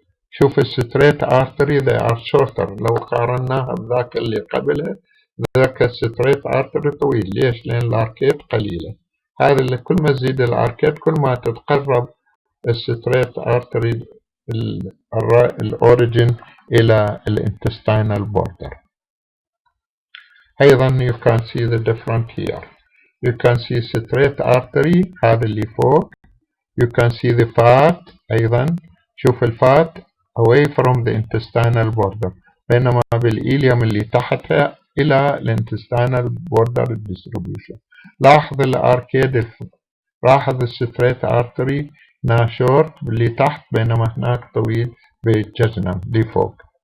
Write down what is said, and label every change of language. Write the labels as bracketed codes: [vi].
[ar] شوف الستريت ارتري [en] they are shorter [ar] لو قارناها بذاك اللي قبله. ذاك الستريت ارتري طويل. ليش؟ لان الاركيد قليلة. هذا اللي كل ما تزيد الاركيد كل ما تتقرب الستريت ارتري الاوريجين الى الانتستينال بوردر. [en] ايضا you can see the different here. You can see straight artery [ar] هذا اللي فوق. [en] You can see the fat أيضا. [ar] شوف الفات [en] away from the intestinal border، [ar] بينما بالإيليوم اللي تحتها إلى الانتستينال border distribution. لاحظ الأركيد، لاحظ الستريت artery هنا short اللي تحت بينما هناك طويل بالججنم اللي فوق.